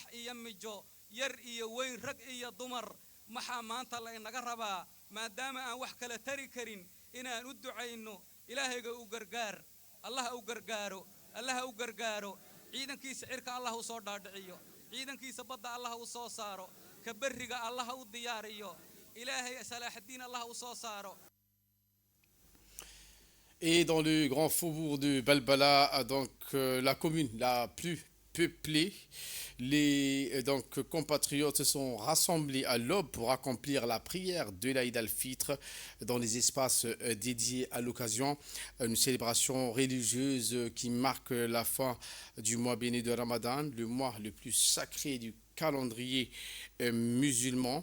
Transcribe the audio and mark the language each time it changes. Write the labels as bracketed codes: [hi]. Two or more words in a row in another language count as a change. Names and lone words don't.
[so] iyo mijo yar iyo weyn rag iyo dumar maxaa maanta la inaga rabaa maadaama aan wax kala tari karin inaan u ducayno ilaahayga u gargaar allah u gargaaro allah u gargaaro ciidankiisa cirka allah u soo dhaadhiciyo ciidankiisa badda allah u soo saaro ka bariga allah u diyaariyo ilaahay salaaxdiin allah u soo saaro. [fr] Et dans le grand faubourg de Balbala, donc la commune la plus peuplée, les compatriotes se sont rassemblés à l'aube pour accomplir la prière de l'Aïd al-Fitr dans les espaces dédiés à l'occasion, une célébration religieuse qui marque la fin du mois béni de Ramadan, le mois le plus sacré du calendrier musulman.